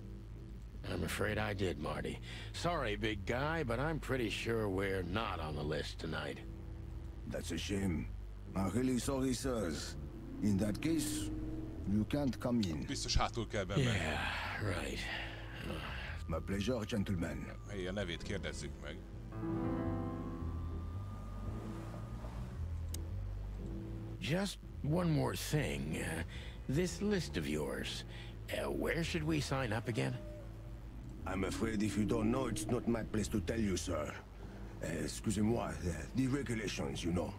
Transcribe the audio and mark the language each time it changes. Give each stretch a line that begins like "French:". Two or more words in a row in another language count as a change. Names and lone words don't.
English: I'm afraid I did, Marty. Sorry, big guy, but I'm pretty sure we're not on the list tonight. That's a shame. I'm really sorry, sirs. In that case, you can't come in.
Hungarian: Biztos hátul kell bemenni.
English: Yeah, right. My pleasure, gentlemen.
Hungarian: Hey, a nevét kérdezzük meg.
English: Just one more thing. This list of yours, where should we sign up again? I'm afraid if you don't know, it's not my place to tell you, sir.
French: Excusez-moi,
English: the regulations, you know.